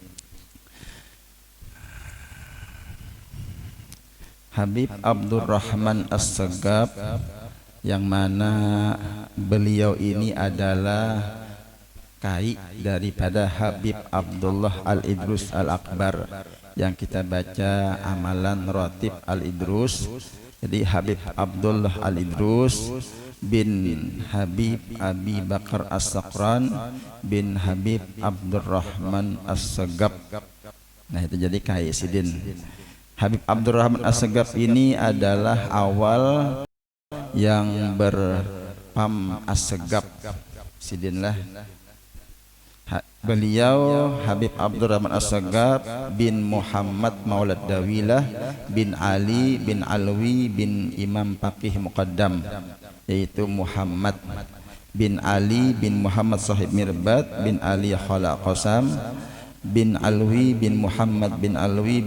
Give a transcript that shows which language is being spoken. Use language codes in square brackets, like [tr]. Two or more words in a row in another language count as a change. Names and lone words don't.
[bjn] Habib Abdurrahman As-Sagab, yang mana beliau ini adalah kai daripada Habib Abdullah Al-Idrus Al-Akbar yang kita baca amalan rotib Al-Idrus. Jadi Habib Abdullah Al-Idrus bin Habib Abi Bakar As-Sakran bin Habib Abdurrahman As-Sagab. Nah itu jadi kai sidin. Habib Abdurrahman As-Sagab ini adalah awal yang berpam As-Sagab sidin lah. Beliau Habib Abdurrahman As-Sagab bin Muhammad Maulad Dawilah bin Ali bin Alwi bin Imam Faqih Muqaddam, yaitu Muhammad bin Ali bin Muhammad Sahib Mirbat bin Ali Khala Qasam bin Alwi bin Muhammad bin Alwi